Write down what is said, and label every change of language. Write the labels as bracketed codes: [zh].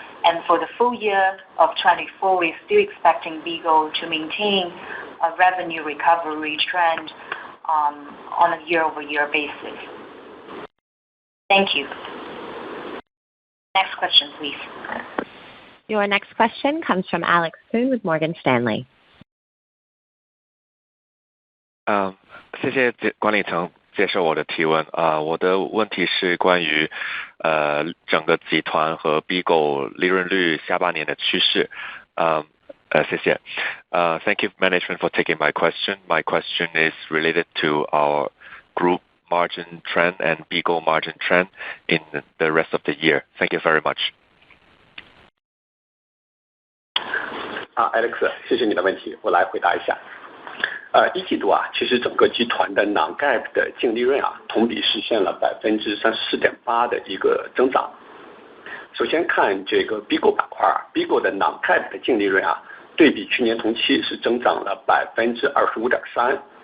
[en] And for the full year of 24, we're still expecting BIGO to maintain a revenue recovery trend on a year-over-year basis. Thank you. Next question, please. Your next question comes from Alex Poon with Morgan Stanley. [zh] 谢谢管理层接受我的提问。我的问题是关于整个集团和 BIGO 利润率下半年的趋势。谢谢。 [en] Thank you management for taking my question. My question is related to our group margin trend and BIGO margin trend in the rest of the year. Thank you very much. [zh] Alex， 谢谢你的问题，我来回答一下。一季度其实整个集团的 non-GAAP 的净利润同比实现了 34.8% 的一个增长。首先看这个 BIGO 板块 ，BIGO 的 non-GAAP 的净利润对比去年同期是增长了 25.3%。